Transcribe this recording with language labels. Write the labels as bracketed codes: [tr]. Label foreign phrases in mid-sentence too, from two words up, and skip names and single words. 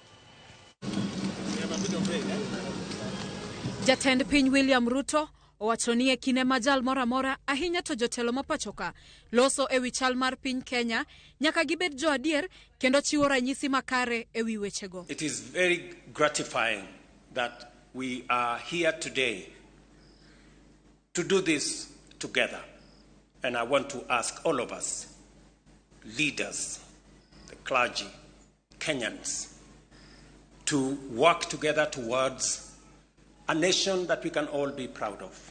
[luo] Jatend piny William Ruto owacho ni e kinde ma jal mora ahinya to jotelo mapachoka loso e wi chal mar piny Kenya nyaka gibed jo adier kendo chiwo ranyisi makare e wi wechego. [en] It is very gratifying that we are here today to do this together. And I want to ask all of us, leaders, the clergy, Kenyans, to work together towards a nation that we can all be proud of.